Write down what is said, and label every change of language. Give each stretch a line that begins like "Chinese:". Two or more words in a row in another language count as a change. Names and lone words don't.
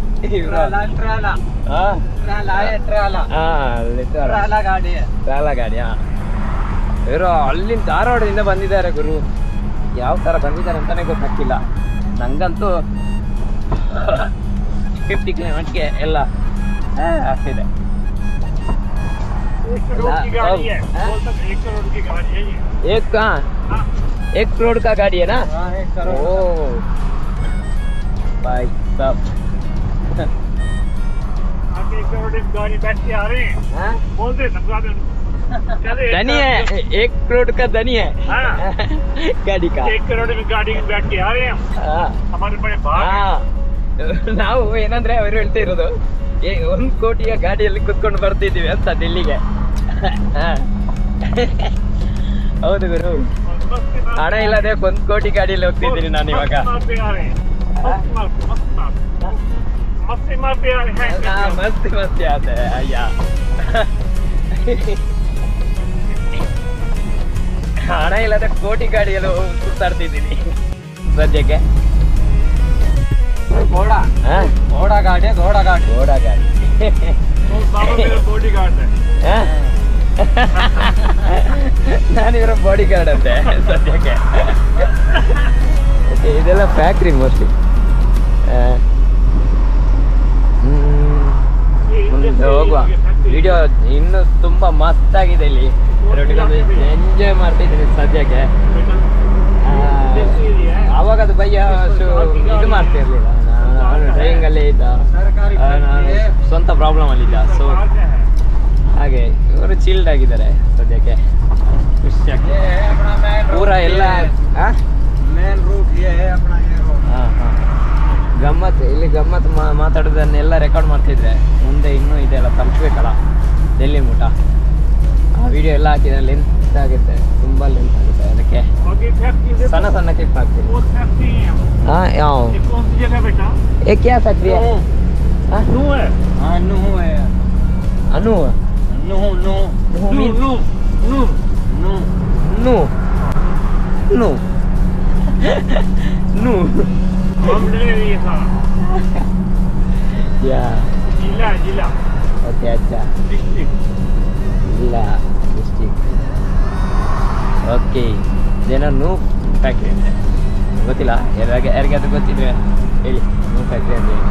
Kannada: ಗಾಡಿ ಇವರು ಅಲ್ಲಿಂದ ಧಾರವಾಡದಿಂದ ಬಂದಿದ್ದಾರೆ ಗುರು. ಯಾವ ಥರ ಬಂದಿದ್ದಾರೆ ಅಂತಾನೆ ಗೊತ್ತಾಗ್ತಿಲ್ಲ ನಂಗಂತೂ. 50 ಕಿಲೋಮೀಟರ್ಗೆ ಎಲ್ಲ ಆಗ್ತಿದೆ.
Hindi: एक करोड़ का गाड़ी है ना? हाँ 1 करोड़। ओ भाई साहब आगे 1 करोड़ की गाड़ी बैठ के आ रहे हैं हाँ? बोलते समझा दे धनी है 1 करोड़ का धनी है हाँ? गाड़ी का 1 करोड़ की गाड़ी में बैठ के आ रहे हैं हाँ हमारे बड़े भाग
Kannada: ನಾವು ಏನಂದ್ರೆ ಅವರು ಹೇಳ್ತಾ ಇರೋದು 1 ಕೋಟಿಯ ಗಾಡಿಯಲ್ಲಿ ಕುತ್ಕೊಂಡು ಬರ್ತಿದ್ದೀವಿ ಅಂತ ಡೆಲ್ಲಿಗೆ. ಹೌದು ಗುರು ಹಣ ಇಲ್ಲದೆ 1 ಕೋಟಿ ಗಾಡಿಯಲ್ಲಿ ಹೋಗ್ತಿದ್ದೀನಿ ನಾನು ಇವಾಗ. ಮಸ್ತಿ ಆತೆ ಅಯ್ಯ. ಹಣ ಇಲ್ಲದೆ ಕೋಟಿ ಗಾಡಿಯಲ್ಲಿ ಸುತ್ತಾಡ್ತಿದ್ದೀನಿ ಸದ್ಯಕ್ಕೆ.
Hindi: घोड़ा गाड़ी घोड़ा गाड़ी
English: body guard है
Kannada: ನಾನಿವರ
English: body guard
Kannada: ಅಂತೆ ಸದ್ಯಕ್ಕೆ. ಇದೆಲ್ಲ
English: factory mostly.
Kannada: ಮುಂದೆ ಹೋಗುವ. ವಿಡಿಯೋ ಇನ್ನು ತುಂಬಾ ಮಸ್ತ್ ಆಗಿದೆ ಇಲ್ಲಿ. ಎಂಜಾಯ್ ಮಾಡ್ತಿದ್ದೀನಿ ಸದ್ಯಕ್ಕೆ. ಅವಾಗ ಅದು ಬಯ್ಯ ಇದು ಮಾಡ್ತಿರ್ಲಿಲ್ಲ, ನಾನು ಡ್ರೈವಿಂಗ್ ಅಲ್ಲೇ ಇದ್ದ, ನಾನು ಸ್ವಂತ ಪ್ರಾಬ್ಲಮ್ ಅಲ್ಲಿ ಇದ್ದ. ಸೊ ಹಾಗೆ ಇವರು ಚಿಲ್ಡ್ ಆಗಿದ್ದಾರೆ ಸದ್ಯಕ್ಕೆ. ಖುಷಿಯಾಗಿ ಪೂರ ಎಲ್ಲ
English: main route
Hindi: ये है अपना ये रोड.
Kannada: ಗಮ್ಮತ್ ಇಲ್ಲಿ ಗಮ್ಮತ್ ಮಾತಾಡೋದನ್ನೆಲ್ಲ ರೆಕಾರ್ಡ್ ಮಾಡ್ತಿದ್ರೆ ಮುಂದೆ ಇನ್ನೂ ಇದೆಲ್ಲ ತಲುಪಬೇಕಲ್ಲ ಡೆಲ್ಲಿ ಮುಟ. ಆ ವಿಡಿಯೋ ಎಲ್ಲ ಹಾಕಿದ್ರೆ ಲೆಂತ್ ಆಗುತ್ತೆ, ತುಂಬ ಲೆಂತ್ ಆಗುತ್ತೆ. ಅದಕ್ಕೆ ಸಣ್ಣ ಸಣ್ಣ ಕ್ಲಿಪ್ ಹಾಕ್ತೀನಿ. ಹಾಂ ಯಾವ
Hindi: ए क्या
Kannada: ಫ್ಯಾಕ್ಟ್ರಿ
Hindi: नू है हाँ नू है ಅನು नू नू नू नू नू नू ನು ನು ನು हम डिलीवरी था ಯಾ जिला ओके अच्छा डिस्ट्रिक्ट
Kannada: ಇಲ್ಲ ಡಿಸ್ಟಿಕ್. ಓಕೆ ಜನ ನೂ ಫ್ಯಾಕ್ಟ್ರಿ ಅಂತೆ ಗೊತ್ತಿಲ್ಲ, ಯಾರಿಗಾದ್ರೂ ಗೊತ್ತಿದ್ರೆ ಹೇಳಿ ನೂ ಫ್ಯಾಕ್ಟ್ರಿ ಅಂತ ಹೇಳಿ.